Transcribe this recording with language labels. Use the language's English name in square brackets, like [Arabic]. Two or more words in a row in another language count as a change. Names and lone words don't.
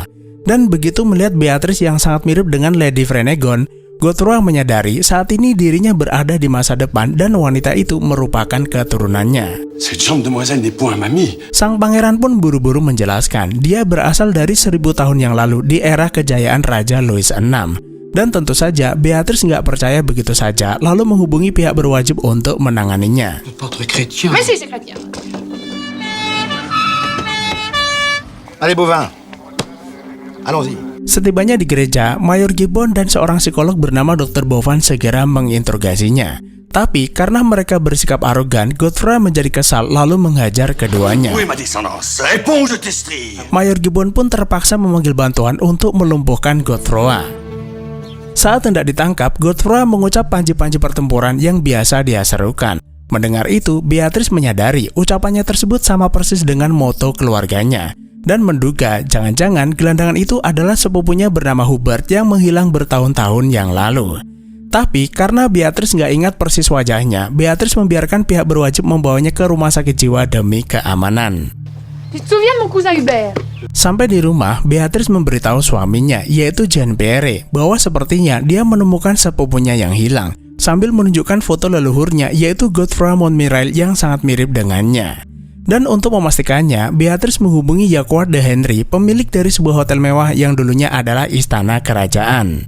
[Indonesian] Dan begitu melihat Beatrice yang sangat mirip dengan Lady Frenegon, Godefroy menyadari saat ini dirinya berada di masa depan dan wanita itu merupakan keturunannya. Sang pangeran pun buru-buru menjelaskan dia berasal dari 1000 tahun yang lalu di era kejayaan Raja Louis VI. Dan tentu saja Beatrice nggak percaya begitu saja lalu menghubungi pihak berwajib untuk menanganinya. [French] Mais si, c'est chrétien. Allez, Bovin. Allons-y. [Indonesian] Setibanya di gereja, Mayor Gibbon dan seorang psikolog bernama Dr. Bovan segera menginterogasinya. Tapi karena mereka bersikap arogan, Godfrey menjadi kesal lalu menghajar keduanya. [French] Où est ma descendance? Réponds, je t'estrie. [Indonesian] Mayor Gibbon pun terpaksa memanggil bantuan untuk melumpuhkan Godfrey. Saat hendak ditangkap, Godfrey mengucap panji-panji pertempuran yang biasa dia serukan. Mendengar itu, Beatrice menyadari ucapannya tersebut sama persis dengan moto keluarganya. Dan menduga jangan-jangan gelandangan itu adalah sepupunya bernama Hubert yang menghilang bertahun-tahun yang lalu. Tapi karena Beatrice nggak ingat persis wajahnya, Beatrice membiarkan pihak berwajib membawanya ke rumah sakit jiwa demi keamanan. [French] Tu te souviens de mon cousin Hubert? [Indonesian] Sampai di rumah, Beatrice memberitahu suaminya, yaitu Jean-Pierre, bahwa sepertinya dia menemukan sepupunya yang hilang, sambil menunjukkan foto leluhurnya, yaitu Godfrey Montmirail yang sangat mirip dengannya. Dan untuk memastikannya, Beatrice menghubungi Jacques de Henry, pemilik dari sebuah hotel mewah yang dulunya adalah istana kerajaan.